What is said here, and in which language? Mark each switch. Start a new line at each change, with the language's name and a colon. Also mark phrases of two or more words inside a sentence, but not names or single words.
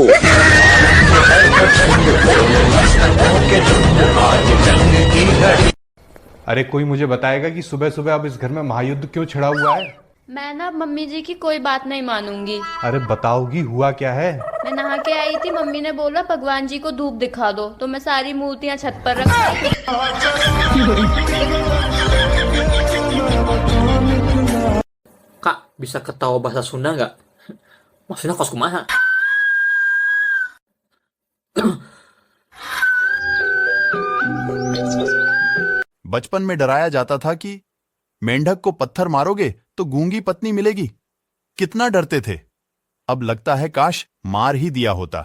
Hindi: अरे कोई मुझे बताएगा कि सुबह सुबह अब इस घर में महायुद्ध क्यों छिड़ा हुआ है। मैं ना मम्मी जी की कोई बात नहीं मानूंगी। अरे बताओगी हुआ क्या है। मैं नहा के आई थी, मम्मी ने बोला भगवान जी को धूप दिखा दो, तो मैं सारी मूर्तियां छत पर रख।
Indonesian: Kak, bisa ketawa bahasa Sunda nggak?
Sundanese: Maksudnya kos kumaha?
Hindi: बचपन में डराया जाता था कि मेंढक को पत्थर मारोगे तो गूंगी पत्नी मिलेगी। कितना डरते थे। अब लगता है काश मार ही दिया होता।